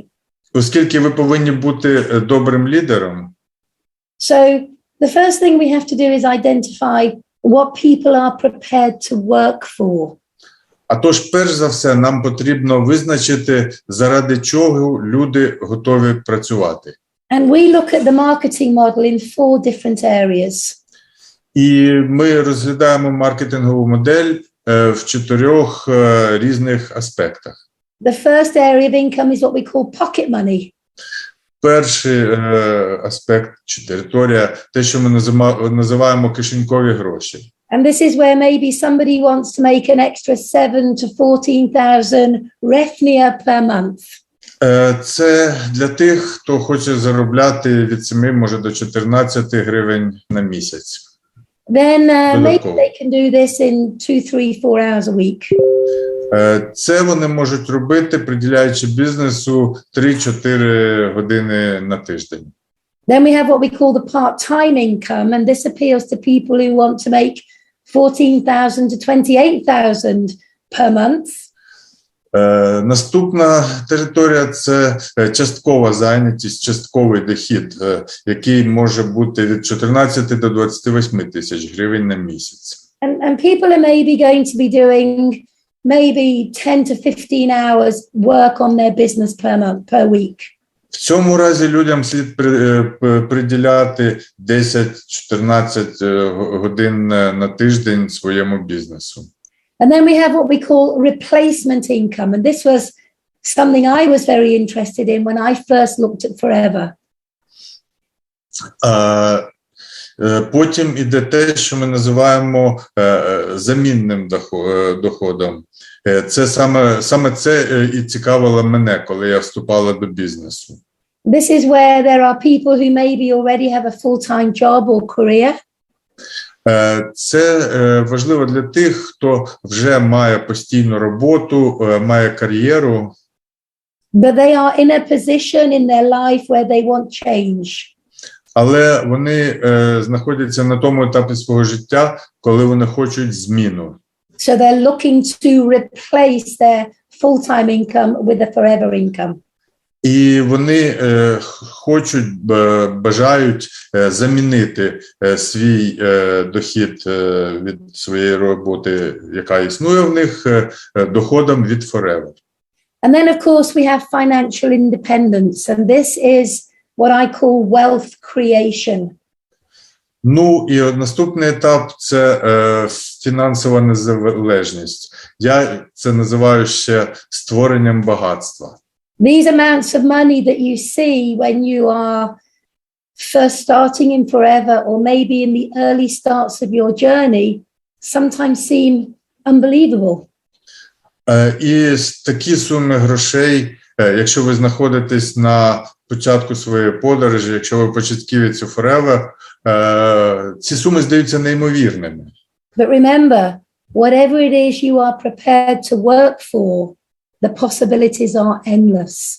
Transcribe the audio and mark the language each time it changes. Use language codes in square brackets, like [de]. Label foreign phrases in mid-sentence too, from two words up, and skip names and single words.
[uk] Оскільки ви повинні бути добрим лідером. [en] So the first thing we have to do is identify what people are prepared to work for. [uk] А тож, перш за все, нам потрібно визначити, заради чого люди готові працювати. [en] And we look at the marketing model in 4 different areas. [uk] І ми розглядаємо маркетингову модель в 4 різних аспектах. [en] The first area of income is what we call pocket money. [uk] Перший аспект чи територія, те, що ми називаємо кишенькові гроші. [en] And this is where maybe somebody wants to make an extra 7 to 14,000 hryvnia per month. [uk] Це для тих, хто хоче заробляти від 7, може, до 14 гривень на місяць. [en] Then maybe they can do this in 2, 3, 4 hours a week. [uk] Це вони можуть робити, приділяючи бізнесу 3-4 години на тиждень. [en] Then we have what we call the part-time income, and this appeals to people who want to make 14,000 to 28,000 per month. [uk] Наступна територія – це часткова зайнятість, частковий дохід, який може бути від 14 до 28 тисяч гривень на місяць. [en] And people are maybe going to be doing maybe 10 to 15 hours work on their business per week. [uk] В цьому разі людям слід приділяти 10-14 годин на тиждень своєму бізнесу. [en] And then we have what we call replacement income. And this was something I was very interested in when I first looked at Форевер. [uk] Потім іде те, що ми називаємо замінним доходом. Це саме це і цікавило мене, коли я вступала до бізнесу. [en] This is where there are people who maybe already have a full-time job or career. [uk] Це важливо для тих, хто вже має постійну роботу, має кар'єру. [en] But they are in a position in their life where they want change. [uk] Але вони знаходяться на тому етапі свого життя, коли вони хочуть зміну. [en] So they're looking to replace their full-time income with a Форевер income. [uk] І вони бажають замінити свій дохід від своєї роботи, яка існує в них, доходом від Форевер. [en] And then, of course, we have financial independence, and this is what I call wealth creation. [uk] Ну, і наступний етап – це фінансова незалежність. Я це називаю ще створенням багатства. [en] These amounts of money that you see when you are first starting in Форевер or maybe in the early starts of your journey sometimes seem unbelievable. [uk] І такі суми грошей, якщо ви знаходитесь на початку своєї подорожі, якщо ви початківець у Форевер, ці суми здаються неймовірними. [en] But remember, whatever it is you are prepared to work for, the possibilities are endless.